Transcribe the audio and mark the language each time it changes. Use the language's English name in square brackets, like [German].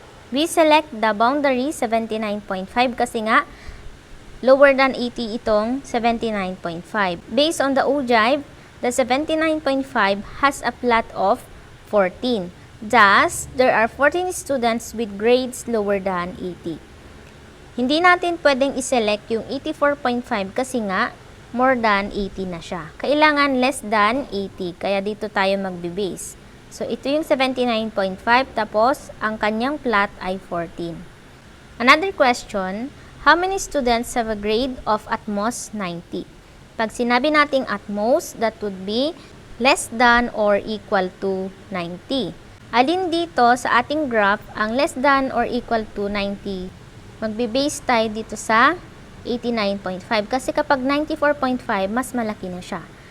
[English] We select the boundary 79.5 [Filipino] kasi nga [English] lower than 80 itong 79.5. Based on the ogive, the 79.5 has a plot of 14. Thus, there are 14 students with grades lower than 80. [Filipino] Hindi natin pwedeng iselect yung 84.5 kasi nga more than 80 na siya. Kailangan less than 80, kaya dito tayo magbe-base. So, ito yung 79.5, tapos ang kanyang plot ay 14. [English] Another question, how many students have a grade of at most 90? [Filipino] Pag sinabi nating [English] at most, that would be less than or equal to 90. [Filipino] Alin dito sa ating graph ang less than or equal to 90? Magbe-base tayo dito sa 89.5 kasi kapag 94.5, mas malaki na siya.